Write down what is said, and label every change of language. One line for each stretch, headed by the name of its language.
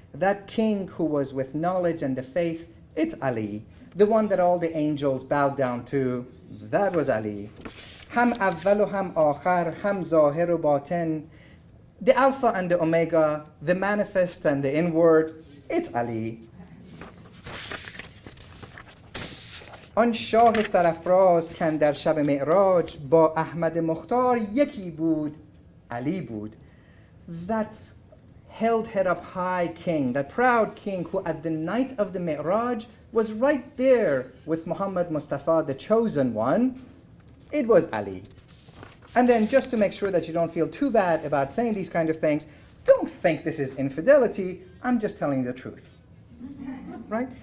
English: That king who was with knowledge and the faith, it's Ali. The one that all the angels bowed down to, that was Ali.
Persian: Ham awwal u ham akhar, ham zahir u batin.
English: The Alpha and the Omega, the manifest and the inward, it's Ali.
Persian: آن شاه سرافراز کن در شب معراج با احمد مختار یکی بود علی بود.
English: That held head up high king, that proud king who at the night of the Mi'raj was right there with Muhammad Mustafa, the chosen one, it was Ali. And then just to make sure that you don't feel too bad about saying these kind of things, don't think this is infidelity, I'm just telling you the truth. Right?